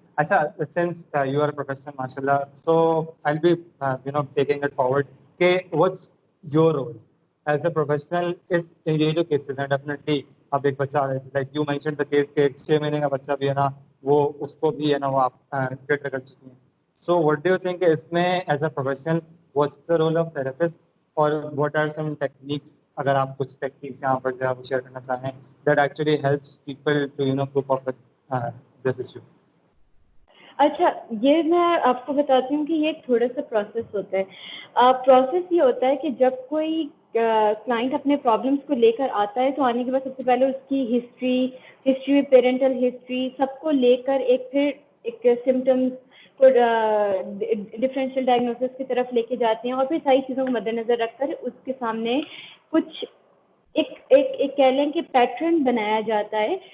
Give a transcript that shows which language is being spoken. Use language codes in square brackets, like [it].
[en] اچھا, since you are a professional, mashallah, so I'll be taking it forward کہ what's your role as a professional is [ur] یہ جو cases ہیں [en] definitely. [ur] اب ایک بچہ [en] like you mentioned the case [ur] کہ 6 مہینے کا بچہ بھی ہے نا وہ اس کو بھی ہے نا وہ آپ ٹریٹ کر چکی ہیں. [en] So what do you think اس میں as a professional what's the role of therapist اور what are some techniques, [ur] اگر آپ کچھ ٹیکنیکس یہاں پر جو ہے وہ شیئر کرنا چاہیں [en] that actually helps people to cope up with this issue. [ur] اچھا, یہ میں آپ کو بتاتی ہوں کہ یہ ایک تھوڑا سا پروسیس ہوتا ہے. پروسیس یہ ہوتا ہے کہ جب کوئی کلائنٹ اپنے پرابلمس کو لے کر آتا ہے تو آنے کے بعد سب سے پہلے اس کی ہسٹری پیرنٹل ہسٹری سب کو لے کر ایک سمٹمس کو ڈفرینشیل ڈائگنوسس کی طرف لے کے جاتے ہیں, اور پھر ساری چیزوں کو مد نظر رکھ کر اس کے سامنے کچھ ایک کہہ لیں کہ پیٹرن بنایا جاتا ہے.